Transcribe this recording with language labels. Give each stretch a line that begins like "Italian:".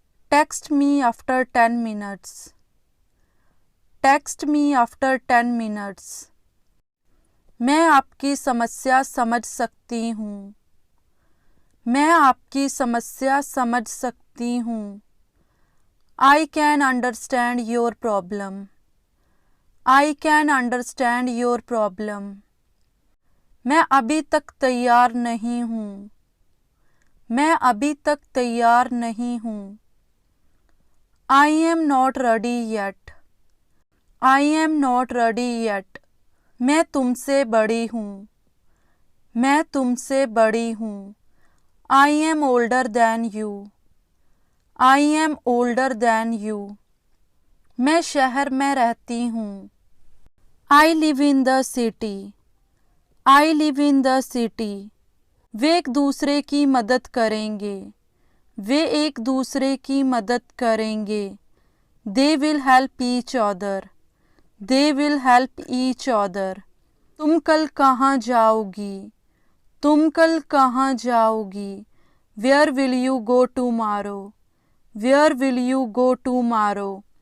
English: Text me after 10 minutes. Text me after 10 minutes.
Hindi: मैं आपकी समस्या समझ सकती हूँ। मैं आपकी समस्या समझ सकती हूँ।
English: I can understand your problem. I can understand your problem.
Hindi: मैं अभी तक तैयार नहीं हूँ। मैं अभी तक तैयार नहीं हूँ।
English: I am not ready yet. I am not ready yet.
Hindi: मैं तुमसे बड़ी हूँ। मैं तुमसे बड़ी हूँ।
English: I am older than you. I am older than you.
Hindi: मैं शहर में रहती हूँ।
English: I live in the city. I live in the city.
Hindi: वे एक दूसरे की मदद करेंगे। वे एक दूसरे की मदद करेंगे।
English: They will help each other. They will help each other.
Hindi: तुम कल कहाँ जाओगी? तुम कल कहाँ जाओगी?
English: Where will you go tomorrow? Where will you go tomorrow?